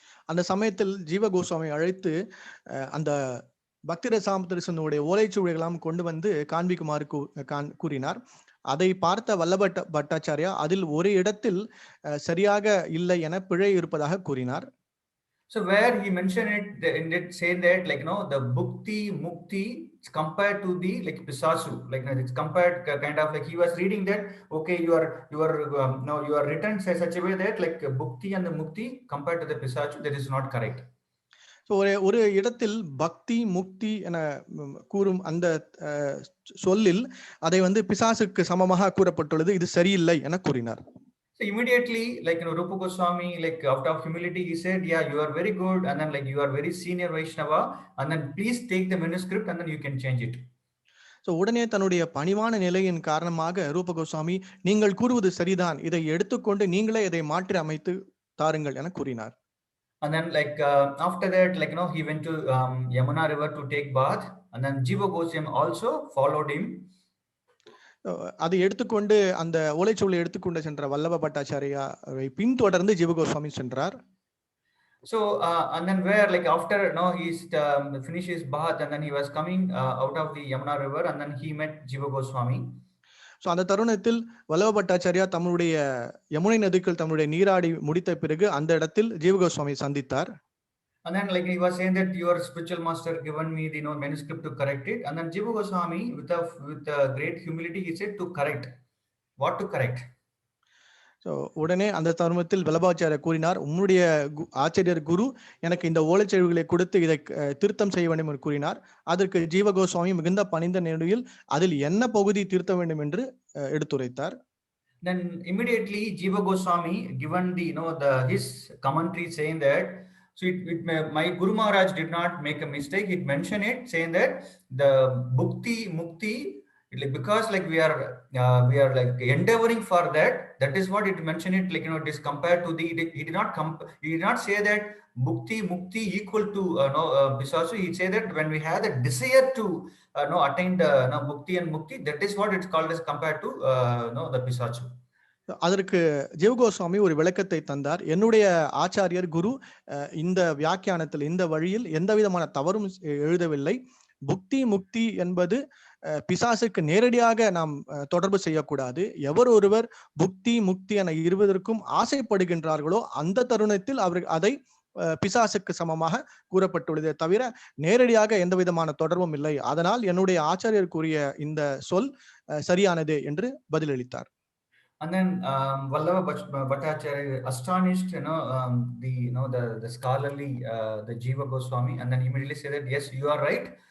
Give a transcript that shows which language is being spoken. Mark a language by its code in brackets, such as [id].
[ta] அந்த சமயத்தில் ஜீவ கோஸ்வாமி அழைத்து அந்த பக்தி ரசாமிரத சிந்துவுடைய ஓலைச்சுவடிகளாம் கொண்டு வந்து காண்பிக்குமாறு கூறினார். அதை பார்த்த வல்லப பட்டாச்சாரியா அதில் ஒரு இடத்தில் சரியாக இல்லை என பிழை இருப்பதாக கூறினார். [en] So where he mentioned it said that like the bhukti mukti is compared to the like pisasu, like it's compared kind of like he was reading that okay you are written in such a way that like bhukti and the mukti compared to the pisasu, that is not correct. [ta] So ஒரு இடத்தில் பக்தி முக்தி என கூறும் அந்த சொல்லில் அதை வந்து பிசாசுக்கு சமமாக கூறப்பட்டுள்ளது, இது சரியில்லை என கூறினார். [en] So immediately like Rupa Goswami like out of humility he said, yeah, you are very good and then like you are very senior Vaishnava and then please take the manuscript and then you can change it. [ta] So உடனே தன்னுடைய பணிவான நிலையின் காரணமாக ரூப கோஸ்வாமி நீங்கள் கூறுவது சரிதான், இதை எடுத்துக்கொண்டு நீங்களே இதை மாற்றி அமைத்து தாருங்கள் என கூறினார். [en] And then like after that like he went to Yamuna river to take bath, and then Jiva Goswami also followed him. [ta] அதை எடுத்துக்கொண்டு அந்த ஓலைச்சுவடியை எடுத்துக்கொண்டு சென்ற வல்லப பட்டாச்சாரியாவை பின்தொடர்ந்து ஜீவ கோஸ்வாமி சென்றார். [en] So and then where like after he finished his bath and then he was coming out of the Yamuna river and then he met Jiva Goswami. [ta] So அந்த தருணத்தில் வல்லப பட்டாச்சாரியா தம்முடைய யமுனை நதிக்குள் தம்முடைய நீராடி முடித்த பிறகு அந்த இடத்தில் ஜீவ கோஸ்வாமியை சந்தித்தார். [en] And then like he was saying that your spiritual master given me the manuscript to correct it, and then Jiva Goswami with great humility he said to correct. What to correct? [ta] So உடனே அந்த தருணத்தில் வல்லபாச்சாரியர் கூறினார், உம்முடைய ஆச்சாரியர் குரு எனக்கு இந்த ஓலைச்சுவடிகளை கொடுத்து இதை திருத்தம் செய்ய வேண்டும் என்று கூறினார். அதற்கு ஜீவ கோஸ்வாமி மிகுந்த பணிந்த நிலையில் அதில் என்ன பகுதி திருத்த வேண்டும் என்று எடுத்துரைத்தார். [en] Then immediately Jiva Goswami given the his commentary saying that, so my Guru Maharaj did not make a mistake. It mentioned it saying that the bhukti mukti, because like we are like endeavoring for that. That is what it mentioned it, like it is compared to the, he did not say that bhukti mukti equal to Pisasu. He said that when we have the desire to attain the bhukti and mukti, that is what it's called as compared to the Pisachu. [ta] அதற்கு ஜீவ கோஸ்வாமி ஒரு விளக்கத்தை தந்தார். என்னுடைய ஆச்சாரியர் குரு இந்த வியாக்கியானத்தில் இந்த வழியில் எந்த விதமான தவறும் எழுதவில்லை. புக்தி முக்தி என்பது பிசாசுக்கு நேரடியாக நாம் தொடர்பு செய்யக்கூடாது. எவர் ஒருவர் புக்தி முக்தி என இருவதற்கும் ஆசைப்படுகின்றார்களோ அந்த தருணத்தில் அவர் அதை பிசாசுக்கு சமமாக கூறப்பட்டுள்ளதே தவிர நேரடியாக எந்த விதமான தொடர்பும் இல்லை. அதனால் என்னுடைய ஆச்சாரியர் கூறிய இந்த சொல் சரியானதே என்று பதிலளித்தார். [en] And then Vallabha Bhattacharya astonished, the scholarly, the Jiva Goswami, and then immediately said that yes, you are right.